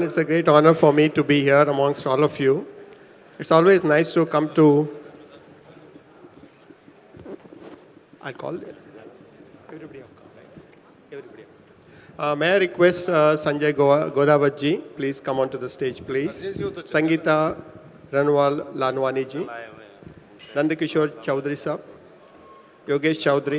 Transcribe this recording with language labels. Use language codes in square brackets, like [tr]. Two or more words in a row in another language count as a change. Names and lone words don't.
[en] It's a great honor for me to be here amongst all of you. It's always nice to come to... I'll call it. Everybody have come, right? Everybody have come. May I request Sanjay Godavat ji, please come onto the stage, please. Sangeeta Ranwal Lanwani ji. Nandakishore Chaudhary sahab. Yogesh Chaudhary.